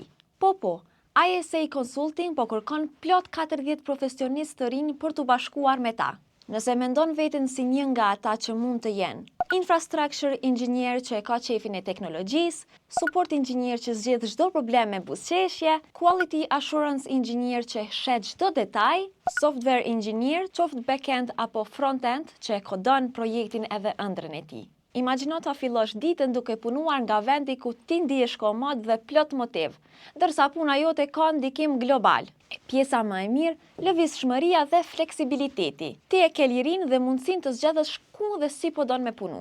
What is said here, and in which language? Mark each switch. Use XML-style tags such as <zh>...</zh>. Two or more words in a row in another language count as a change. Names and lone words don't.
<sq>Po, ISA Consulting po kërkon plot 40 profesionistë të rinj për të bashkuar me ta. Nëse mendon veten si një nga ata që mund të jenë</sq> <en>infrastructure engineer</en> <sq>që e ka qefin e teknologjisë,</sq> <en>support engineer</en> <sq>që zgjedh çdo problem me buzëqeshje,</sq> <en>quality assurance engineer</en> <sq>që shet çdo detaj,</sq> <en>software engineer,</en> <sq>qoftë back-end apo front-end që e kodon projektin edhe ëndrrën e tij. Imagjino ta fillosh ditën duke punuar nga vendi ku ti ndihesh komod dhe plot motiv, ndërsa puna jote ka ndikim global. Pjesa më e mirë, lëvizshmëria dhe fleksibiliteti. Ti e ke lirinë dhe mundësinë të zgjedhësh ku dhe si po don me punu.</sq>